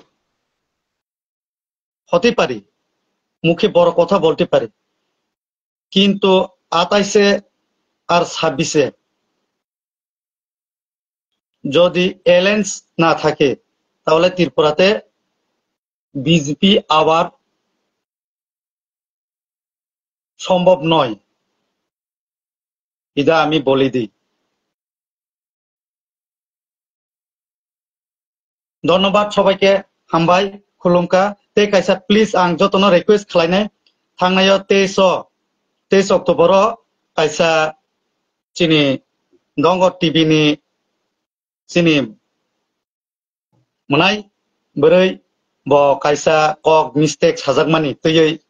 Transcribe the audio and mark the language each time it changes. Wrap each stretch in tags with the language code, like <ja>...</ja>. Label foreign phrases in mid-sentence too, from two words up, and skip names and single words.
<bn>হতে পারি, মুখে বড় কথা বলতে পারি, কিন্তু 28 আর 26 যদি অ্যালায়েন্স না থাকে তাহলে ত্রিপুরাতে বিজেপি আবার সম্ভব নয়, এটা আমি বলে দিই। ধন্যবাদ সবাইকে,</bn> <trp>हामबाय खुलुमखा। ते कायसा प्लिज आं जतन रिक्वेस्ट खालायनाय थांनायाव 23 अक्ट'बर कायसा चिनि दंग टीवी नि चिनि मोनाय बोरै ब कायसा कक मिस्टेक साजाकमानि तैयै</trp>